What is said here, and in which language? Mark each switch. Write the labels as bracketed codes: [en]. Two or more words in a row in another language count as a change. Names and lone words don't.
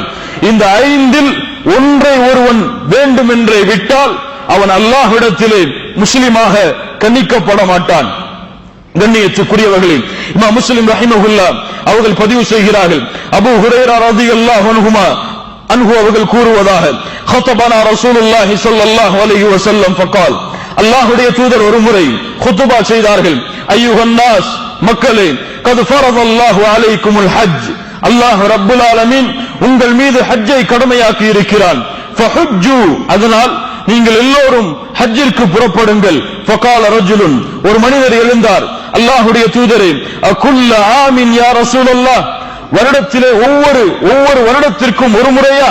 [ta] இந்த 5இல் ஒன்றை ஒருவன் வேண்டுமென்றே விட்டால் அவன் அல்லாஹ்விடத்திலே முஸ்லிமாக கண்ணிக்கப்பட மாட்டான். கண்ணியத்துக்குரியவர்களே, இமாம் முஸ்லிம் ரஹிமஹுல்லாஹ் அவர்கள் பதிவு செய்கிறார்கள், அபூ ஹுரைரா [ar] رضي الله عنه [ta] அவர்கள் கூறுவதாக, [ar] خطبنا رسول الله صلى الله عليه وسلم فقال. [ta] அல்லாஹ்வுடைய தூதர் ஒரு முறை குத்பா செய்தார்கள். [ar] أيها الناس, மக்களே, قد فرض الله عليكم الحج. الله رب العالمين [ta] உங்கள் மீது ஹஜ்ஜை கடமையாக்கி இருக்கிறான். ஃபஹுஜ்ஜு, அதனால் நீங்கள் எல்லோரும் ஹஜ்ஜிற்கு புறப்படுங்கள். [ar] فقال رجل, [ta] ஒரு மனிதர் எழுந்தார், அல்லாஹ்வுடைய தூதரே, [ar] أكل عام يا رسول الله, [ta] வருடத்திலே ஒவ்வொரு வருடத்திற்கும் ஒரு முறையா?